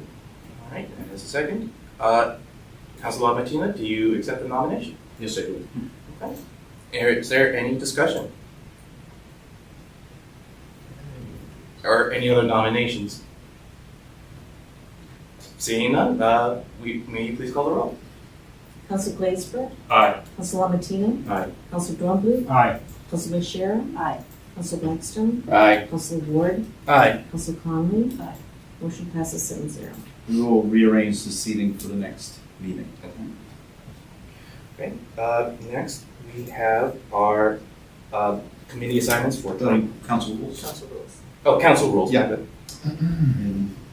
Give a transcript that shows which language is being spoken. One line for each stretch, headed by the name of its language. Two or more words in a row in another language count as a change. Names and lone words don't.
English: All right, and there's a second. Councilor Lamartine, do you accept the nomination? Yes, I do. Okay. Is there any discussion? Or any other nominations? Seeing none, may you please call the roll? Councilor Glazebrook? Aye. Councilor Lamartine? Aye. Councilor Dornblue? Aye. Councilor McSherritt? Aye. Councilor Blackstone? Aye. Councilor Ward? Aye. Councilor Conley? Aye. Motion passes 7-0. We will rearrange the seating for the next meeting. Okay, next we have our committee assignments for Council rules. Council rules. Oh, council rules. Yeah. Mm-hmm.